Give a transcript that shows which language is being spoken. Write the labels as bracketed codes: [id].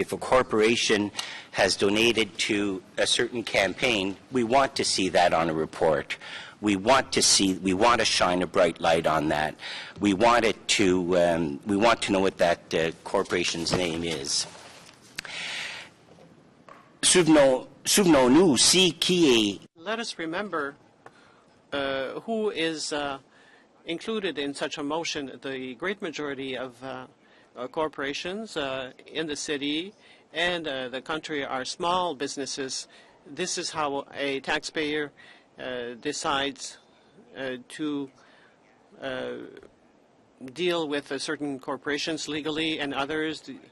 [en] If a corporation has donated to a certain campaign, we want to see that on a report. We want to shine a bright light on that. We want to know what that corporation's name is. [fr] Souvenons-nous aussi qui est. [en] Let us remember who is included in such a motion. The great majority of corporations in the city and the country are small businesses. This is how a taxpayer decides to deal with certain corporations legally and others.